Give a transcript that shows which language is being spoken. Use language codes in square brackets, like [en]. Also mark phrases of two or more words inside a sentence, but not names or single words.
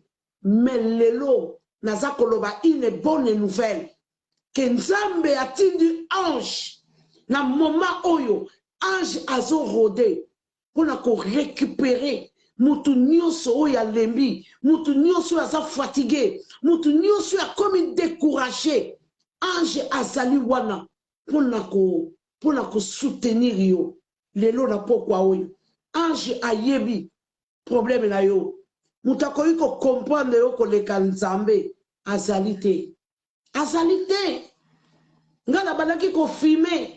[ln] Mais lelo na zakoloba [fr] une bonne nouvelle. [ln] Que Nzambe atindi ange. Na moment oyo. Ange azo rôder. Pour ko récupérer. Mutu nyonso oya lembi. Mutu nyonso aza fatigué. Mutu nyonso a [fr] comme découragé. [ln] Ange azali wana. Pour ko soutenir yo. Lelo na pokwa oyo. Ange ayebi. Problème na yo. Mutakoyi ko comprendre yo ko leka Nzambe. Azali te. Azali te. Ngala balaki ko filmer.